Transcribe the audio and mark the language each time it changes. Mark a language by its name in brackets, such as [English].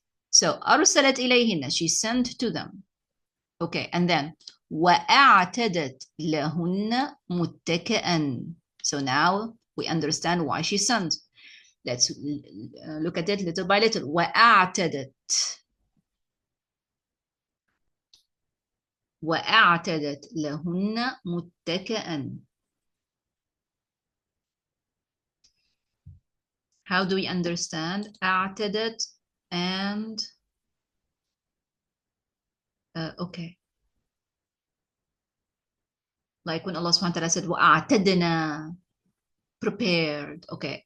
[English] So [Arabic] أرسلت إليهن, [English] she sent to them. Okay, and then [Arabic] وأعتدت لهن متكئا. [English] So now we understand why she sent. Let's look at it little by little. [Arabic] وأعتدت وأعتدت لهن متكئا. [English] How do we understand أعتدت and okay. Like when Allah subhanahu wa ta'ala said, وَأَعْتَدْنَا, prepared. Okay.